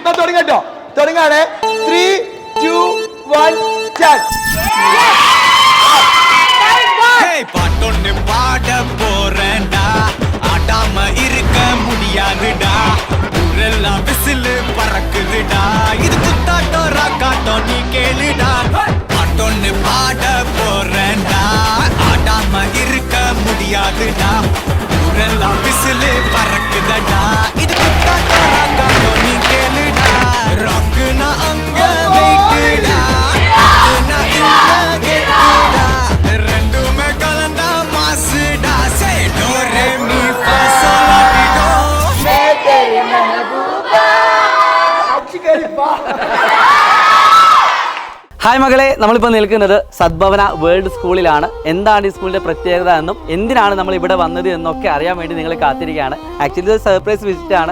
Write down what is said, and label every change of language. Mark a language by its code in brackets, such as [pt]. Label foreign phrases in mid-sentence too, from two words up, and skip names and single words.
[ml] തുടങ്ങട്ടോ, തുടങ്ങാണ്. 3, 2, 1 സ്റ്റാർട്ട്. [ta] பாட்டொன்னு பாட போறேன்டா, ஆடாம இருக்க முடியாதுடா, ஊரெல்லாம் விசிலு பறக்குதுடா, இது குத்தாட்டம் ராக்காட்டம் நீ கேளுடா. பாட்டொன்னு பாட போறேன்டா, ஆடாம இருக்க முடியாதுடா, ஊரெல்லாம் விசிலு பறக்குதடா, இது குத்தாட்டம் ராக்காட்டம் நீ கேளுடா. ராக்குனா அங்க வெயிட்டுடா, ராக்குனா இங்க கெட்டுடா, ரெண்டுமே கலந்தா மாசுடா. சே டோ ரே மீ ஃபா சோல் லா டி டோ. [hi] मैं तेरी महबूबा. അടിക്കടിപ്പാ. [ml] ഹായ് മകളെ, നമ്മളിപ്പോൾ നിൽക്കുന്നത് സദ്ഭവന വേൾഡ് സ്കൂളിലാണ്. എന്താണ് ഈ സ്കൂളിൻ്റെ പ്രത്യേകത എന്നും എന്തിനാണ് നമ്മൾ ഇവിടെ വന്നത് എന്നൊക്കെ അറിയാൻ വേണ്ടി നിങ്ങൾ കാത്തിരിക്കുകയാണ്. ആക്ച്വലി ഇത് [en] surprise visit.